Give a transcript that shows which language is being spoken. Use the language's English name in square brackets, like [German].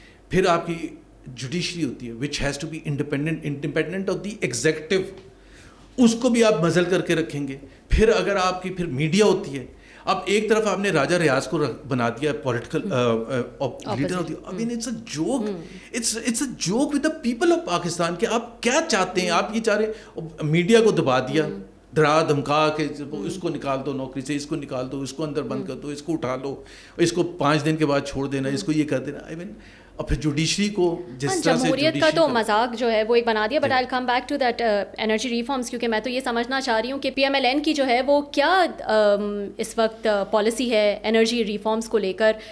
[Urdu] پھر آپ کی جوڈیشری ہوتی ہے [English] which has to be independent of the executive, [Urdu] اس کو بھی آپ مزل کر کے رکھیں گے. پھر اگر آپ کی پھر میڈیا ہوتی ہے. اب ایک طرف آپ نے راجہ ریاض کو بنا دیا پولیٹیکل لیڈر ہوتی ہے. [English] I mean it's a joke. It's a joke with the people of Pakistan [Urdu] کہ آپ کیا چاہتے ہیں. آپ یہ چاہ رہے ہیں میڈیا کو دبا دیا, ڈرا دھمکا کے اس کو نکال دو نوکری سے, اس کو نکال دو, اس کو اندر بند کر دو, اس کو اٹھا لو, اس کو 5 دن کے بعد چھوڑ دینا, اس کو یہ کر دینا. I mean اور پھر جوڈیشری کو جس طرح سے جمہوریت کا تو مذاق جو ہے وہ ایک بنا دیا. [English] but I come back to that energy reforms, [Urdu] کیونکہ میں تو یہ سمجھنا چاہ رہی ہوں کہ PMLN کی جو ہے وہ کیا اس وقت پالیسی ہے انرجی ریفارمس کو لے کر.